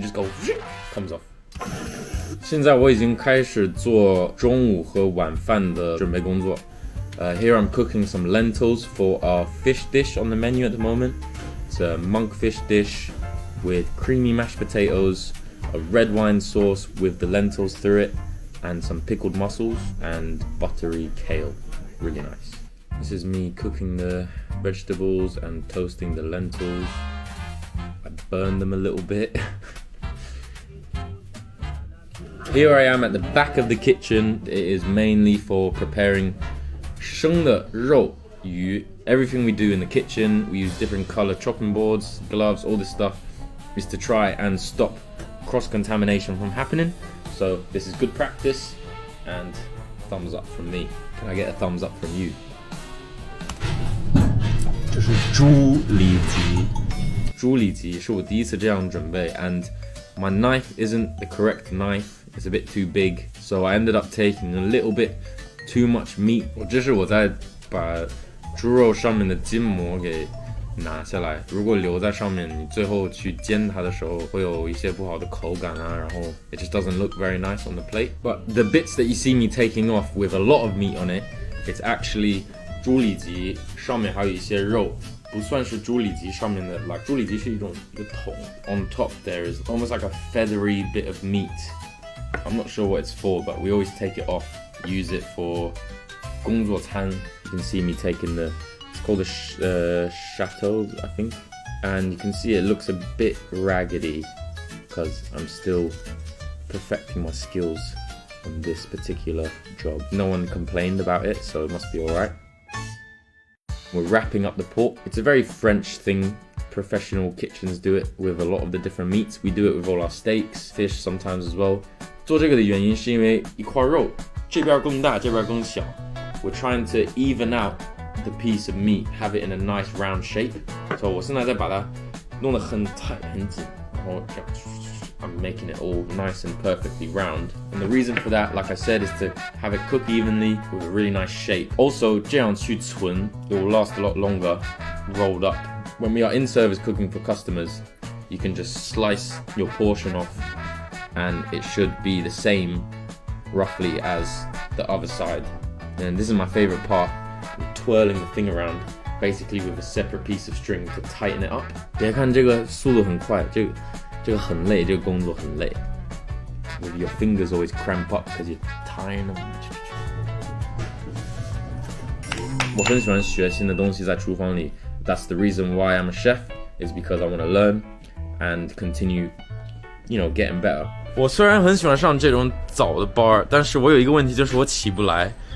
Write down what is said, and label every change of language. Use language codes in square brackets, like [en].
[en] You just go, comes off. [zh] 现在我已经开始做中午和晚饭的准备工作。 [en] Here I'm cooking some lentils for our fish dish on the menu at the moment. It's a monkfish dish with creamy mashed potatoes, a red wine sauce with the lentils through it, and some pickled mussels and buttery kale. Really nice. This is me cooking the vegetables and toasting the lentils. I burned them a little bit. Here I am at the back of the kitchen. It is mainly for preparing [zh] 生的肉鱼. [en] Everything we do in the kitchen, we use different color chopping boards, gloves, all this stuff is to try and stop cross-contamination from happening. So this is good practice, and thumbs up from me. Can I get a thumbs up from you? [zh] 这是猪里脊。猪里脊是我第一次这样准备 [en] and my knife isn't the correct knife. It's a bit too big, so I ended up taking a little bit too much meat. [zh] 这是我在把猪肉上面的筋膜给拿下来，如果留在上面，你最后去煎它的时候会有一些不好的口感啊，然后 [en] it just doesn't look very nice on the plate. But the bits that you see me taking off with a lot of meat on it, it's actually [zh] 猪里脊上面还有一些肉，不算是猪里脊上面的 [en] like [zh] 猪里脊是一个桶 [en] on top there is almost like a feathery bit of meat. I'm not sure what it's for, but we always take it off, use it for [zh] 工作餐. [en] You can see me taking it's called a chateau, I think. And you can see it looks a bit raggedy because I'm still perfecting my skills on this particular job. No one complained about it, so it must be alright. We're wrapping up the pork. It's a very French thing. Professional kitchens do it with a lot of the different meats. We do it with all our steaks, fish sometimes as well. [zh] 做这个的原因是因为一块肉这边更大，这边更小。 [en] We're trying to even out the piece of meat, have it in a nice round shape. So [zh] 我现在在把它弄得很 [en] tight [zh] 很紧，然后这样 [en] I'm making it all nice and perfectly round. And the reason for that, like I said, is to have it cook evenly with a really nice shape. Also, [zh] 这样去存 [en] it will last a lot longer rolled up. When we are in service cooking for customers, you can just slice your portion off and it should be the same roughly as the other side. And this is my favorite part, twirling the thing around, basically with a separate piece of string to tighten it up. [zh] 别看这个速度很快，这个很累，这个工作很累。 [en] Your fingers always cramp up because you're tying them. [zh] 我很喜欢学新的东西在厨房里。 [en] That's the reason why I'm a chef, is because I want to learn and continue, getting better. [zh] 我虽然很喜欢上这种早的班，但是我有一个问题，就是我起不来。